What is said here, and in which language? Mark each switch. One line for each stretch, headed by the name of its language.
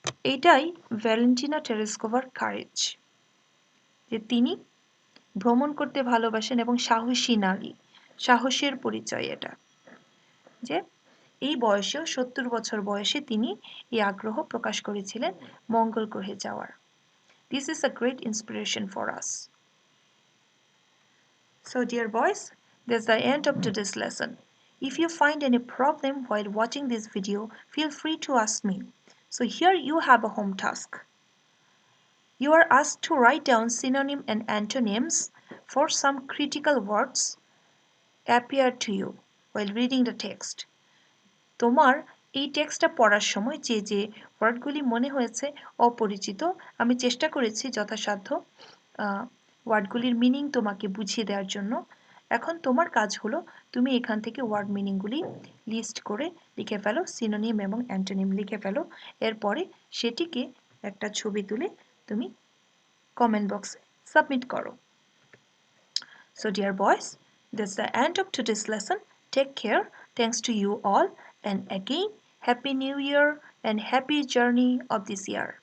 Bangla: এইটাই Valentina টেরেস্কোভার courage, যে তিনি ভ্রমণ করতে ভালোবাসেন এবং সাহসী নারী, সাহসের পরিচয় এটা, যে এই বয়সেও ৭০ বছর বয়সে তিনি এই আগ্রহ প্রকাশ করেছিলেন মঙ্গল গ্রহে যাওয়ার।
English: This is a great inspiration for us. So dear boys, that's the end of today's lesson. If you find any problem while watching this video, feel free to ask me. So here you have a home task. You are asked to write down synonym and antonyms for some critical words appear to you while reading the text.
Bangla: তোমার এই টেক্সটটা পড়ার সময় যে যে ওয়ার্ডগুলি মনে হয়েছে অপরিচিত, আমি চেষ্টা করেছি যথাসাধ্য ওয়ার্ডগুলির মিনিং তোমাকে বুঝিয়ে দেওয়ার জন্য। এখন তোমার কাজ হলো তুমি এখান থেকে ওয়ার্ড মিনিংগুলি লিস্ট করে লিখে ফেলো, সিনোনিম এবং অ্যান্টোনিম লিখে ফেলো। এরপরে সেটিকে একটা ছবি তুলে তুমি কমেন্ট বক্সে সাবমিট করো।
English: So dear boys, that's the end of today's lesson. Take care. Thanks to you all. And again, Happy New Year and happy journey of this year.